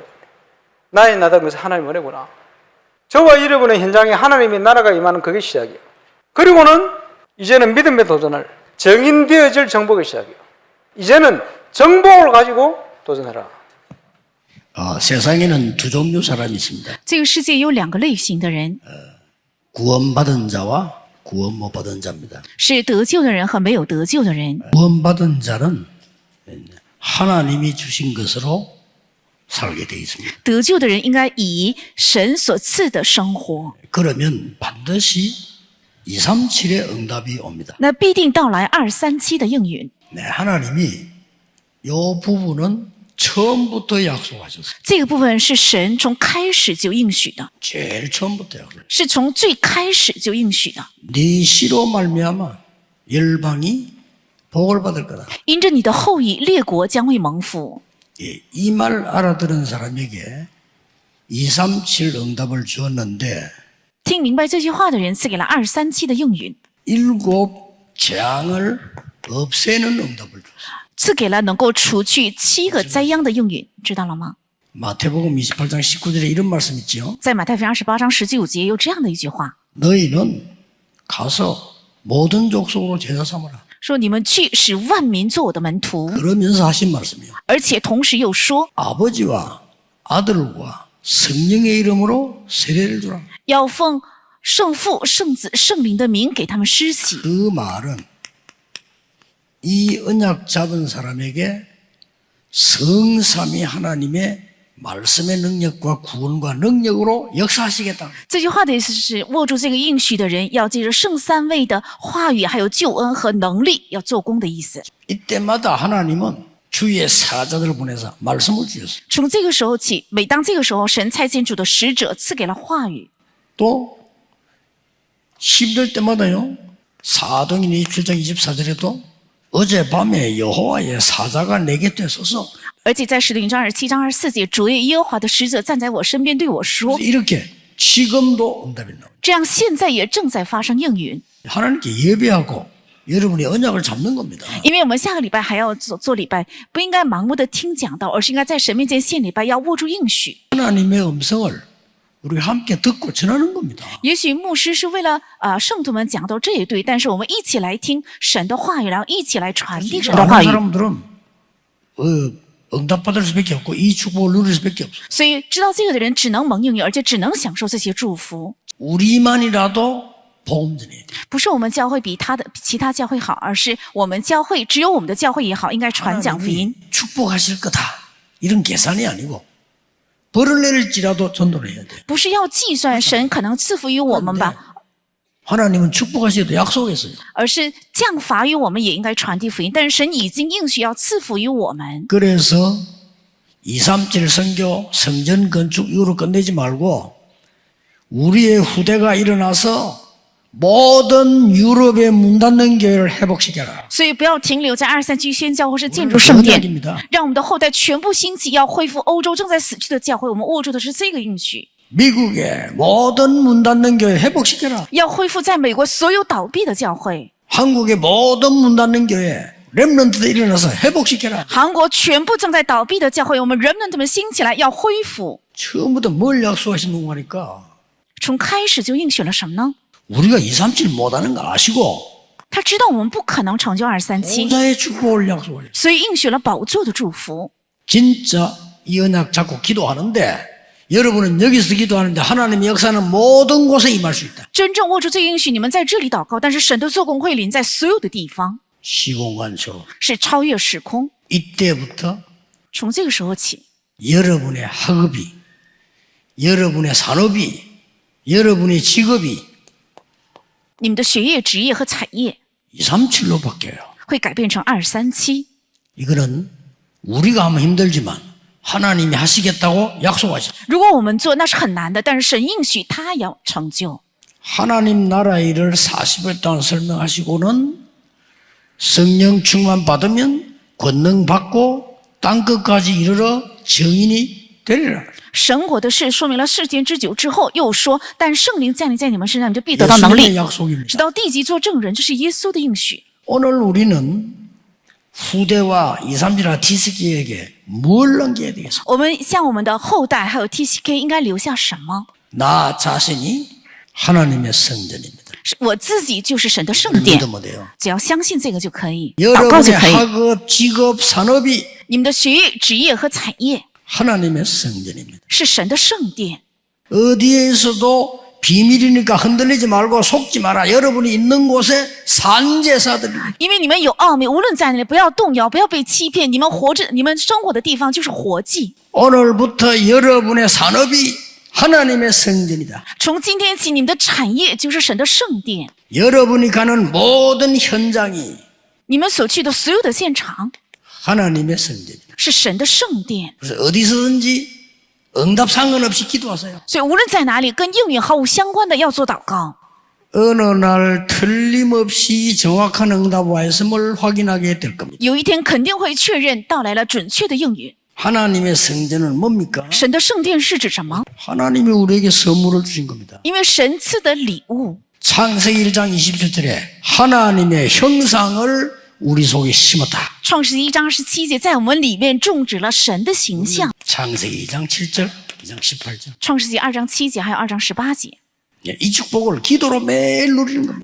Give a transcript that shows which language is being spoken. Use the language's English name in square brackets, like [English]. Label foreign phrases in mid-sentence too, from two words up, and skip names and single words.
[Korean] 나의 나다는 것은 하나님 은혜구나. 저와 여러분의 현장에 하나님의 나라가 임하는 그게 시작이에요. 그리고는 이제는 믿음의 도전을, 정인되어질 정복의 시작이에요. 이제는 정복을 가지고 도전해라. 세상에는 두 종류 사람이 있습니다. [Chinese] 这个世界有两个类型的人， [Korean] 구원받은 자와 구원 못 받은 자입니다. [Chinese] 是得救的人和没有得救的人。 [Korean] 구원받은 자는 하나님이 주신 것으로 살게 되어 있습니다. [Chinese] 得救的人应该以神所赐的生活， [Korean] 그러면 반드시 237의 응답이 옵니다. [Chinese] 那必定到来237的应允。 [Korean] 네, 하나님이 이 부분은 처음부터 약속하셨어요. [Chinese] 这个部分是神从开始就应许的， [Korean] 제일 처음부터 약속. [Chinese] 是从最开始就应许的。 [Korean] 네 씨로 말미암아 열방이 복을 받을 거다. [Chinese] 因着你的后裔，列国将会蒙福。 [Korean] 이 말 알아들은 사람에게 237 응답을 주었는데 [Chinese] 听明白这句话的人赐给了237的应允， [Korean] 7 재앙을 없애는 응답을 줬어요. [Chinese] 赐给了能够除去7个灾殃的应允，知道了吗？ [Korean] 마태복음 28장 19절에 이런 말씀 있죠. [Chinese] 在马太福音28章19节有这样的一句话， [Korean] 너희는 가서 모든 족속으로 제자 삼으라. [Chinese] 说你们去使万民做我的门徒， [Korean] 그러면서 하신 말씀이요. [Chinese] 而且同时又说 [Korean] 아버지와 아들과 성령의 이름으로 세례를 주라. [Chinese] 要奉圣父、圣子、圣灵的名给他们施洗。 [Korean] 그 말은 이 언약 잡은 사람에게 성삼위 하나님의 말씀의 능력과 구원과 능력으로 역사하시겠다. [Chinese] 这句话的意思是，握住这个应许的人要借着圣三位的话语，还有救恩和能力，要做工的意思。 [Korean] 이때마다 하나님은 주의 사자들을 보내서 말씀을 주셨어요. [Chinese] 从这个时候起，每当这个时候，神差遣主的使者赐给了话语。 [Korean] 또 힘들 때마다요. 사도행전 27장 24절에도 어젯밤에 여호와의 사자가 내 곁에 서서 [Chinese] 而且在使徒行传27章24节，主耶和华的使者站在我身边对我说 [Korean] 이렇게 지금도 응답이 나옵니다. ：“ [Chinese] 这样现在也正在发生应允， [Korean] 하나님께 예배하고 여러분의 언약을 잡는 겁니다. [Chinese] 因为我们下个礼拜还要做礼拜，不应该盲目的听讲道，而是应该在神面前献礼拜，要握住应许。 [Korean] 하나님의 음성을 우리가 함께 듣고 전하는 겁니다. [Chinese] 也许牧师是为了圣徒们讲道，这也对，但是我们一起来听神的话语，然后一起来传递神的 [Korean] 다른 [Chinese] 话语。 [Korean] 사람들은 응답받을 수밖에 없고 이 축복을 누릴 수밖에 없어요. [Chinese] 所以知道这个的人只能蒙应允，而且只能享受这些祝福。 [Korean] 우리만이라도 복음 전해야 돼요. [Chinese] 不是我们教会比其他教会好，而是我们教会只有我们的教会也好，应该传讲福音。 [Korean] 하나님이 축복하실 거다. 이런 계산이 아니고 벌을 내릴지라도 전도를 해야 돼요. [Chinese] 不是要计算神可能赐福于我们吧， [Korean] 하나님은 축복하시기도 약속했어요. [Chinese] 而是降罚于我们也应该传递福音。但是神已经应许要赐福于我们， [Korean] 그래서 237 선교 성전 건축 이후로 끝내지 말고 우리의 후대가 일어나서 모든 유럽의 문 닫는 교회를 회복시켜라. [Chinese] 所以不要停留在237宣教或是建筑圣殿， [Korean] 언약입니다. [Chinese] 让我们的后代全部兴起，要恢复欧洲正在死去的教会。我们握住的是这个应许， [Korean] 미국의 모든 문 닫는 교회 회복시켜라. [Chinese] 要恢复在美国所有倒闭的教会， [Korean] 한국의 모든 문 닫는 교회 렘넌트들 일어나서 회복시켜라. [Chinese] 韩国全部正在倒闭的教会，我们人们他们兴起来要恢复。 [Korean] 처음부터 뭘 약속하신 거니까 [Chinese] 从开始就应许了什么呢？ [Korean] 우리가 237 못하는 거 아시고 [Chinese] 他知道我们不可能成就237， [Korean] 보좌의 축복을 약속하셨어요. [Chinese] 所以应许了宝座的祝福。 [Korean] 진짜 이 언약 잡고 기도하는데 여러분은 여기서 기도하는데 하나님의 역사는 모든 곳에 임할 수 있다. [Chinese] 真正握住这个应许，你们在这里祷告，但是神的做工会临在所有的地方， [Korean] 시공간초 [Chinese] 是超越时空。 [Korean] 이때부터 [Chinese] 从这个时候起， [Korean] 여러분의 학업이, 여러분의 산업이, 여러분의 직업이 [Chinese] 你们的学业、职业和产业 [Korean] 237로 바뀌어요. [Chinese] 会改变成237。 [Korean] 이거는 우리가 하면 힘들지만 하나님이 하시겠다고 약속하셨어요. [Chinese] 如果我们做，那是很难的，但是神应许他要成就。 [Korean] 하나님 나라 일을 40일 동안 설명하시고는 성령 충만 받으면 권능 받고 땅끝까지 이르러 정인이 되리라. [Chinese] 神国的事说明了世间之久之后，又说，但圣灵降临在你们身上，你们就必得到能 [Korean] 예수님의 [Chinese] 力， [Korean] 약속입니다. [Chinese] 直到地极做证人，这是耶稣的应许。 [Korean] 오늘 우리는 후대와 237와 디스키에게 뭘 남겨야 되겠어? [Chinese] 我们向我们的后代还有 TCK 应该留下什么？ [Korean] 나 자신이 하나님의 성전입니다. [Chinese] 是我自己就是神的圣殿， [Korean] 믿으면 돼요. [Chinese] 只要相信这个就可以，祷告就 [Korean] 여러분의 [Chinese] 可以。 [Korean] 학업, 직업, 산업이 [Chinese] 你们的学业、职业和产业 [Korean] 하나님의 성전입니다. [Chinese] 是神的圣殿， [Korean] 어디에 있어도 비밀이니까 흔들리지 말고 속지 마라. 여러분이 있는 곳에 산제사들입니다. [Chinese] 因为你们有奥秘，无论在哪里，不要动摇，不要被欺骗。你们活着，你们生活的地方就是活祭。 [Korean] 오늘부터 여러분의 산업이 하나님의 성전이다. [Chinese] 从今天起，你们的产业就是神的圣殿， [Korean] 여러분이 가는 모든 현장이 [Chinese] 你们所去的所有的现场 [Korean] 하나님의 성전이다. [Chinese] 是神的圣殿。 [Korean] 그래서 어디서든지 응답 상관없이 기도하세요. [Chinese] 所以无论在哪里，跟应允毫无相关的要做祷告。 [Korean] 어느 날 틀림없이 정확한 응답 와 있음을 확인하게 될 겁니다. [Chinese] 有一天肯定会确认到来了准确的应允。 [Korean] 하나님의 성전은 뭡니까? [Chinese] 神的圣殿是指什么？ [Korean] 하나님이 우리에게 선물을 주신 겁니다. [Chinese] 因为神赐的礼物。 [Korean] 창세기 1장 27절에 하나님의 형상을 우리 속에 심었다. [Chinese] 创世纪1章27节，在我们里面种植了神的形象。 [Korean] 창세기 2장 7절, 2장 18절. [Chinese] 创世纪2章7节，还有2章18节。 [Korean] 이 축복을 기도로 매일 누리는 겁니다.